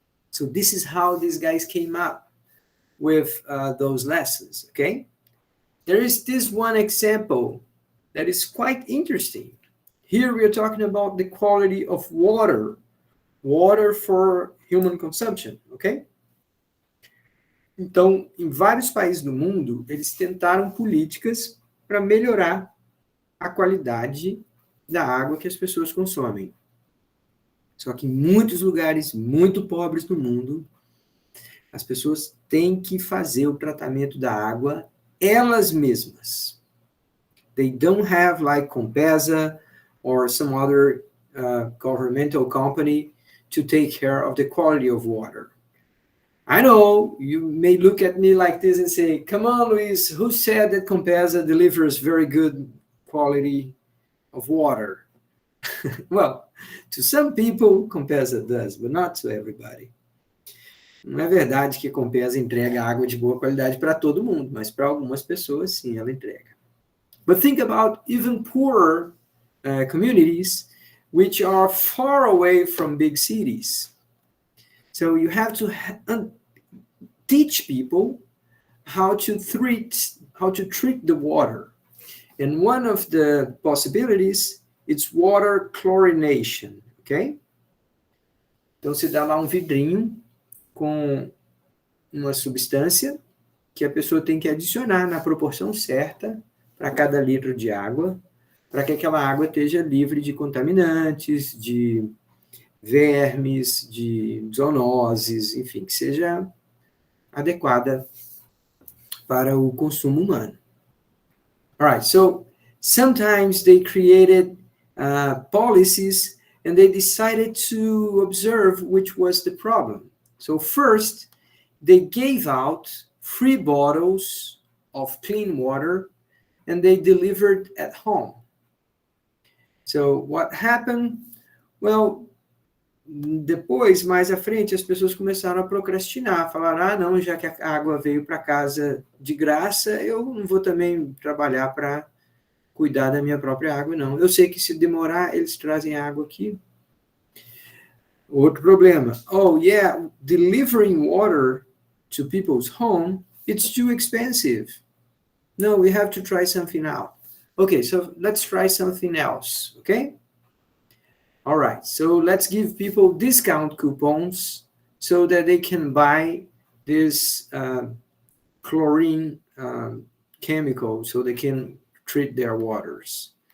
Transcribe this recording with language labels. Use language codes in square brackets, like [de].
[en] So this is how these guys came up with those lessons, okay? There is this one example that is quite interesting. Here we are talking about the quality of water for human consumption, ok? [pt] Então, em vários países do mundo, eles tentaram políticas para melhorar a qualidade da água que as pessoas consomem. Só que em muitos lugares muito pobres do mundo, as pessoas têm que fazer o tratamento da água elas mesmas. [en] They don't have like Compesa or some other governmental company to take care of the quality of water. I know you may look at me like this and say, come on, Luis, who said that Compesa delivers very good quality of water? Well, to some people, Compesa does, but not to everybody. [pt] Não é verdade que a Compesa entrega água de boa qualidade para todo mundo, mas para algumas pessoas, sim, ela entrega. [en] But think about even poorer communities which are far away from big cities. So you have to teach people how to treat the water. And one of the possibilities is water chlorination, okay? [pt] Então você dá lá um vidrinho com uma substância que a pessoa tem que adicionar na proporção certa para cada litro de água, para que aquela água esteja livre de contaminantes, de vermes, de zoonoses, enfim, que seja adequada para o consumo humano. [en] All right, so sometimes they created policies and they decided to observe which was the problem. So first, they gave out free bottles of clean water and they delivered at home. So what happened? [pt] Well, depois, mais à frente, as pessoas começaram a procrastinar, falaram, não, já que a água veio para casa de graça, eu não vou também trabalhar para cuidar da minha própria água, não. Eu sei que se demorar, eles trazem água aqui. Outro problema. [en] Oh, yeah, delivering water to people's home, it's too expensive. No, we have to try something out. Okay, so let's try something else, okay? All right, so let's give people discount coupons so that they can buy this chlorine chemical so they can treat their waters.